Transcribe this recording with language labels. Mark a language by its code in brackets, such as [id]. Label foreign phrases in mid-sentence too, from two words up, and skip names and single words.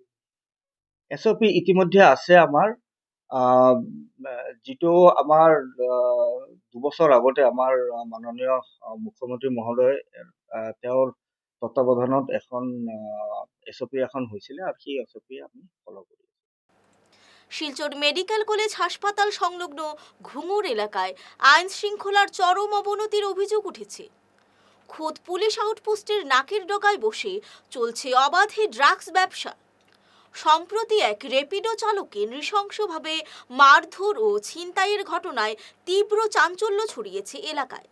[as] SOP ইতিমধ্যে আছে আমাৰ। যিটো আমাৰ 2 বছৰ আগতে আমাৰ মাননীয় মুখ্যমন্ত্ৰী মহোদয় তেওঁৰ তত্ত্বাৱধানত এখন SOP এখন হৈছিলে, আৰু সেই SOP আমি ফলো কৰি আছো। [bn] শিলচর মেডিকেল কলেজ হাসপাতাল সংলগ্ন ঘুঙুর এলাকায় আইন শৃঙ্খলার চরম অবনতির অভিযোগ উঠেছে। খোদ পুলিশ আউটপোস্টের নাকের ডগায় বসে চলছে অবাধে ড্রাগস ব্যবসা। সম্প্রতি এক রেপিডো চালককে নৃশংসভাবে মারধর ও ছিনতাইয়ের ঘটনায় তীব্র চাঞ্চল্য ছড়িয়েছে এলাকায়।